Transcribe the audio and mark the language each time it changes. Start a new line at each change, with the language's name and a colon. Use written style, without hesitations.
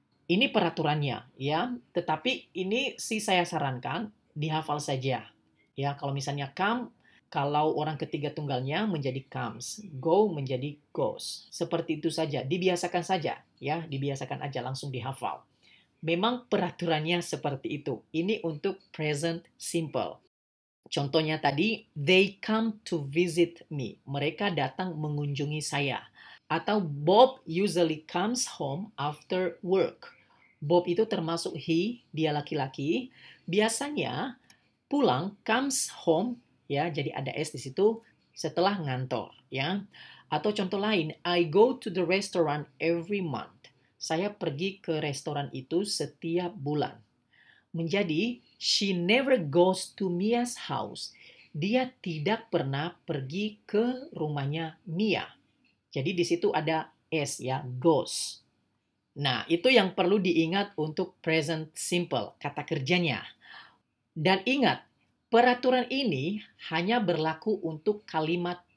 Indonesian: Ini peraturannya ya, tetapi ini sih saya sarankan dihafal saja. Ya, kalau misalnya come, kalau orang ketiga tunggalnya menjadi comes, go menjadi goes. Seperti itu saja, dibiasakan saja ya, dibiasakan aja langsung dihafal. Memang peraturannya seperti itu. Ini untuk present simple. Contohnya tadi,
English: they come to visit me.
Indonesian: Mereka datang mengunjungi saya. Atau
English: Bob usually comes home after work.
Indonesian: Bob itu termasuk he, dia laki-laki. Biasanya pulang comes home, ya, jadi ada s di situ setelah ngantor, ya. Atau contoh lain,
English: I go to the restaurant every month.
Indonesian: Saya pergi ke restoran itu setiap bulan. Menjadi
English: she never goes to Mia's house.
Indonesian: Dia tidak pernah pergi ke rumahnya Mia. Jadi di situ ada s ya, goes. Nah, itu yang perlu diingat untuk present simple, kata kerjanya. Dan ingat, peraturan ini hanya berlaku untuk kalimat